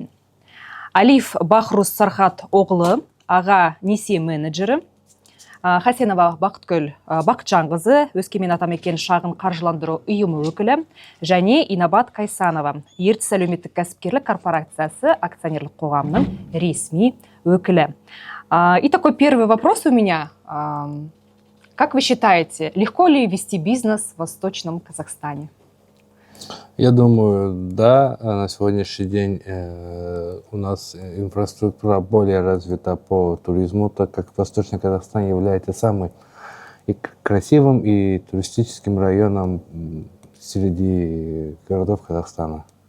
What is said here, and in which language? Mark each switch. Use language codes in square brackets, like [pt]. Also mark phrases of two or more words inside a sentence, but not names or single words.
[kk] Алиф Бахрус Сархат оғлы, аға несие менеджері. Хасенова Бақытгүл Бақытжанқызы, Өскемен Атамекен шағын қаржыландыру ұйымы өкілі, және Инабат Кайсанова, Ертіс әлеуметтік кәсіпкерлік корпорациясы акционерлік қоғамның ресми өкілі. [ru] И такой первый вопрос у меня. Как вы считаете, легко ли вести бизнес в Восточном Казахстане? Я думаю, да. На сегодняшний день у нас инфраструктура более развита по туризму, так как Восточный Казахстан является самым и красивым и туристическим районом среди городов Казахстана.